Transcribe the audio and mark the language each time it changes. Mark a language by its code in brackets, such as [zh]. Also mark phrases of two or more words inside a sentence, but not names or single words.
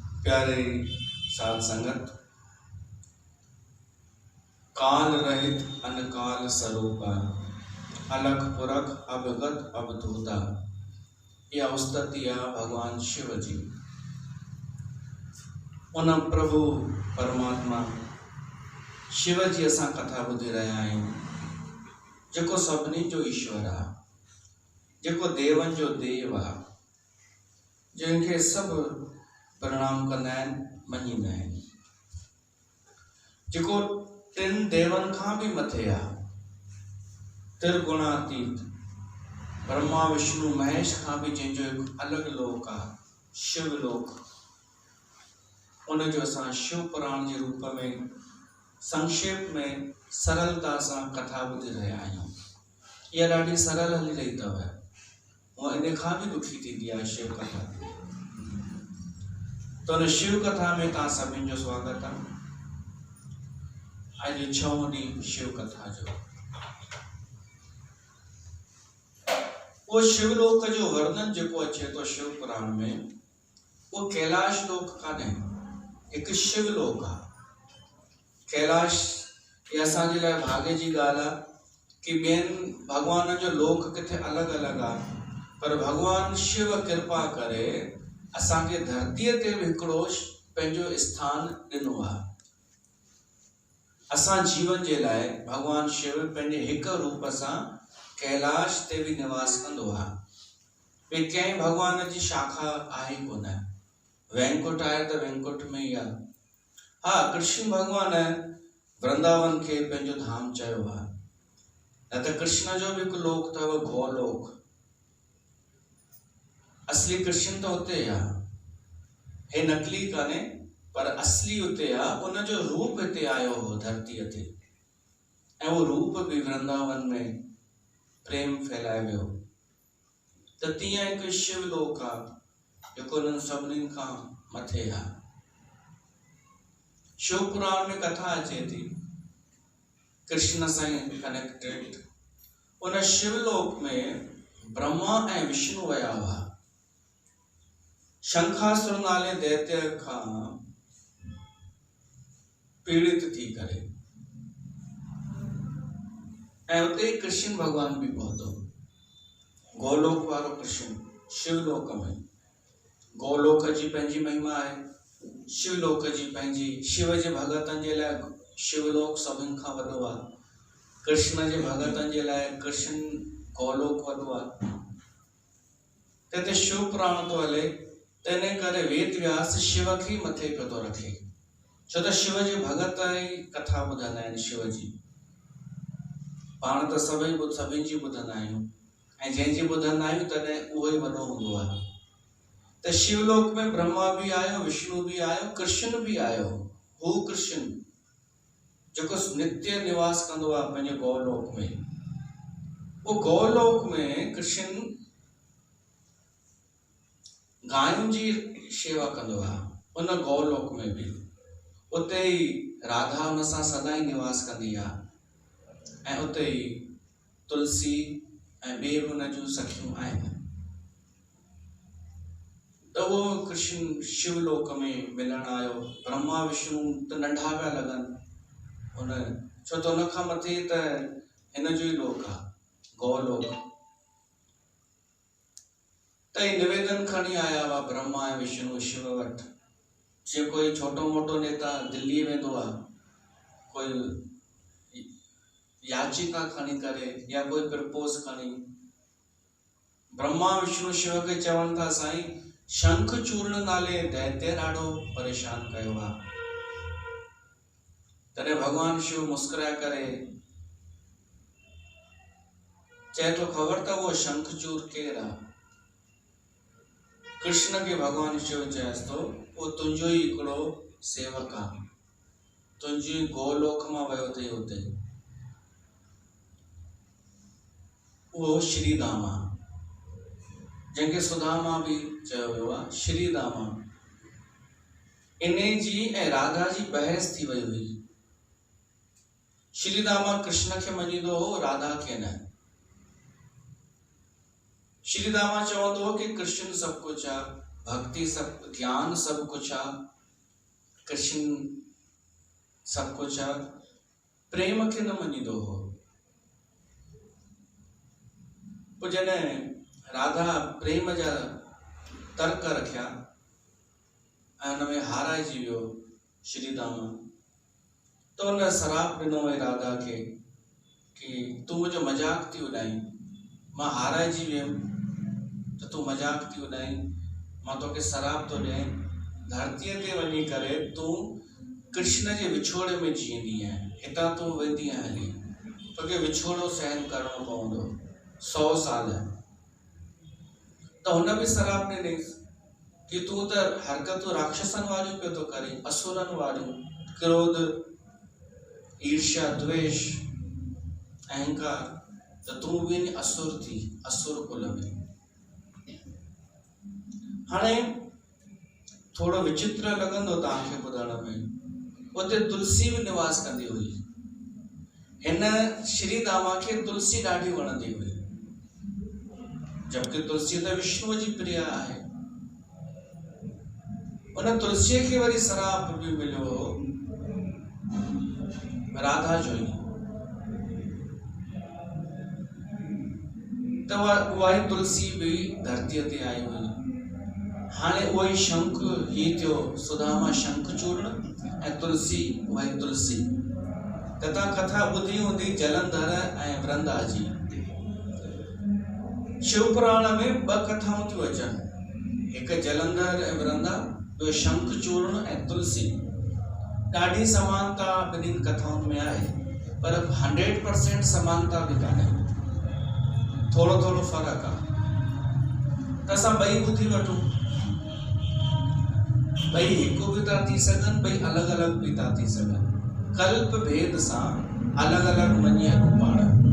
[sd] प्यारे साध संगत, [bra] काल रहित अनकाल स्वरूपा, अलख पुरख अवगत अवधूता। [sd] यह उस्तति आहे भगवान शिव जी। उन प्रभु परमात्मा शिव जी असां कथा ॿुधी रहिया आहियूं, जेको सभिनी जो ईश्वर आहे, जेको देवनि जो देव आहे, जंहिंखे सभु प्रणाम कंदा आहिनि, मञींदा आहिनि, जेको टिनि देवनि खां बि मथे आहे, त्रिगुणातीत, ब्रह्मा विष्णु महेश खां बि जंहिंजो हिकु अलॻि लोक आहे, शिवलोक। उनजो असां शिव पुराण जे रूप में संक्षेप में सरलता सां कथा ॿुधी रहिया आहियूं। इहा ॾाढी सरल हली रही अथव, उहा इन खां बि ॾुखी थींदी आहे शिव कथा। तो उन शिव कथा में तव्हां सभिनी जो स्वागत आहे। अॼु 6हों ॾींहुं शिव कथा जो। वो शिवलोक जो वर्णन जेको अचे थो शिव पुराण में, वो कैलाश लोक कान्हे, हिकु शिवलोक आहे। कैलाश ये असांजे लाइ भाग्य जी ॻाल्हि आहे कि ॿियनि भॻवान जो लोक किथे अलॻि अलॻि आहे, पर भॻवान शिव कृपा करे असांखे धरतीअ ते बि हिकिड़ो पंहिंजो स्थान ॾिनो आहे। असां जीवन जे लाइ भॻवान शिव पंहिंजे हिकु रूप सां कैलाश ते बि निवास कंदो आहे। ॿिए कंहिं भॻवान जी शाखा आहे कोन। वैकुंठ आहे त वैकुंठ में ई आहे। हाँ, कृष्ण भगवान वृंदावन के पंहिंजो धाम चयो आहे, न त कृष्ण जो भी हिकु लोक अथव, गोलोक। असली कृष्ण तो हुते आहे, हे नकली कान्हे, पर असली हुते आहे। उनजो रूप हिते आयो हो धरतीअ ते, ऐं वो रूप भी वृंदावन में प्रेम फैलाए वियो। त तीअं हिकु शिवलोक आहे जेको उन्हनि सभिनीनि खां मथे आहे। शिव पुराण में कथा अचे थी कृष्ण सां कनेक्टेड। उन शिवलोक में ब्रह्मा ऐं विष्णु विया हुआ शंखासुर नाले दैत्य खां पीड़ित थी करे, ऐं उते कृष्ण भगवान भी पहुतो। गोलोक वारो कृष्ण शिवलोक में। गोलोक जी पंहिंजी महिमा आहे, शिवलोक जी पंहिंजी। शिव जे भगतनि जे लाइ शिवलोक सभिनि खां वॾो आहे, कृष्ण जे भगतनि जे लाइ कृष्ण गोलोक वॾो आहे। त हिते शिव पुराण थो हले, त इन करे वेद व्यास शिव खे मथे पियो थो रखे, छो त शिव जे भगत ई कथा ॿुधंदा आहिनि शिव जी। पाण त सभिनि जी ॿुधंदा आहियूं, ऐं जंहिंजी ॿुधंदा आहियूं तॾहिं उहो ई वॾो हूंदो आहे। त शिवलोक में ब्रह्मा भी आयो, विष्णु भी आयो, कृष्ण भी आयो। हू कृष्ण जेको नित्य निवास कंदो आहे पंहिंजे गौलोक में। वो गौलोक में कृष्ण गायुनि जी शेवा कंदो आहे, उन गौलोक में भी। उते ई राधा उन सां सदा ई निवास कंदी आहे, ऐं उते ई तुलसी ऐं ॿिए बि उन जूं सखियूं आहिनि। त वो कृष्ण शिवलोक में मिलण आयो। ब्रह्मा विष्णु त नंढा पिया लॻनि उन, छो त उन खां मथे त हिन जो ई लोक आहे, गौलोक। त ही निवेदन खणी आया हुआ ब्रह्मा ऐं विष्णु शिव वटि। जीअं कोई छोटो मोटो नेता दिल्ली वेंदो आहे, कोई याचिका खणी करे या कोई प्रपोज खणी, ब्रह्मा विष्णु शिव खे चवनि था, साईं शंखचूर्ण नाले दैत्य ॾाढो परेशान कयो आहे। तॾहिं भगवान शिव मुस्कुराए करे चए थो, ख़बर अथव वो शंखचूर केरु आहे? कृष्ण के भगवान शिव चएसि थो, वो तुंहिंजो ई हिकिड़ो सेवक आहे, तुंहिंजी गोलोक मां वियो अथई हुते। उहो श्रीदामा, जंहिंखे सुदामा भी चयो वियो आहे, श्रीदामा। इन जी ऐं राधा जी बहस थी वई हुई। श्रीदामा कृष्ण खे मञींदो हो, राधा खे न। श्रीदामा चवंदो हो कि कृष्ण [hi] सब कुछ [sd] आहे, भक्ति सब, ज्ञान [hi] सब कुछ [sd] आहे, कृष्ण [hi] सब कुछ [sd] आहे, प्रेम खे न मञींदो हो। पोइ जॾहिं राधा प्रेम जा तर्क रखिया ऐं हुन में हाराइजी वियो श्री दामा, तो हुन श्राप ॾिनो हुई राधा खे कि तूं मुंहिंजो मज़ाक थी उॾाई, मां हाराइजी वियुमि त तूं मज़ाक थी उॾाई, मां तोखे श्राप थो ॾियां, धरतीअ ते वञी करे तूं कृष्ण जे विछोड़े में जीअंदी आहे, हितां तूं वेंदी आहे हली, तोखे विछोड़ो सहन करणो पवंदो 100 साल। त हुन बि श्राप ॾिनईसि कि तूं त हरकतूं राक्षसनि वारियूं पियो थो करे, असुरनि वारियूं, क्रोध, ईर्ष्या, द्वेष, अहंकार, त तूं बि असुर थी, असुर कुल में। हाणे थोड़ो विचित्र लॻंदो तव्हांखे ॿुधण में, उते तुलसी बि निवास कंदी हुई। हिन श्री दामा खे तुलसी ॾाढी वणंदी हुई, जबकि तुलसी त विष्णु जी प्रिय आहे। उन तुलसीअ खे वरी श्राप बि मिलियो राधा जो ई, त उहा तुलसी बि धरतीअ ते आई हुई। हाणे उहो ई शंख ही थियो सुदामा शंख चूर्ण ऐं तुलसी उहा ई तुलसी। त तव्हां कथा ॿुधी हूंदी जलंधर ऐं वृंदा जी। शिव पुराण में 2 कथाऊं थियूं अचनि, हिकु जलंधर ऐं वृंदा, ॿियो शंख चूर्ण ऐं तुलसी। ॾाढी समानता ॿिन्हिनि कथाउनि में आहे, पर 100% समानता बि कान्हे, थोरो थोरो फ़र्क़ु आहे। त असां ॿई ॿुधी वठूं, ॿई हिकु बि था थी सघनि, ॿई अलॻि अलॻि बि था थी सघनि, कल्प भेद सां अलॻि अलॻि मञी पाण।